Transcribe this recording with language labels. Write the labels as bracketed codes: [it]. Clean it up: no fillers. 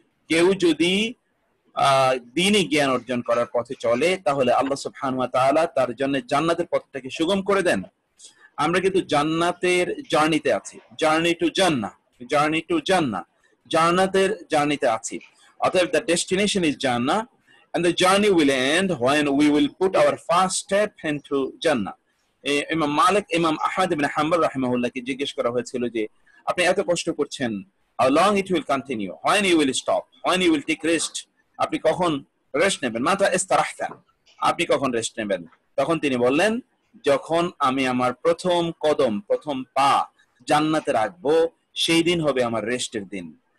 [bn] কেউ যদি দ্বীনি জ্ঞান অর্জন করার পথে চলে তাহলে আল্লাহ সুবহানাহু ওয়া তাআলা তার জন্য জান্নাতের পথটাকে সুগম করে দেন। আমরা কিন্তু জান্নাতের জার্নিতে আছি, journey to Jannah, journey to জান্নাহ, জান্নাতের জার্নিতে আছি। [en] অতএব the destination is জান্নাহ and the journey will end when we will put our first step into জান্নাহ। [bn] ইমাম মালিক, ইমাম আহমদ ইবনে হাম্বল রাহিমাহুল্লাহকে জিজ্ঞেস করা হয়েছিল যে আপনি এত কষ্ট করছেন, [en] how long it will continue, when you will stop, when you will take rest, [bn] আপনি কখন রেস্ট নেবেন, [ar] মাতা ইস্তারাহতা, [bn] আপনি কখন রেস্ট নেবেন? তখন তিনি বললেন, যখন আমি আমার প্রথম কদম, প্রথম পা জান্নাতে রাখবো, সেই দিন হবে আমার রেস্টের দিন।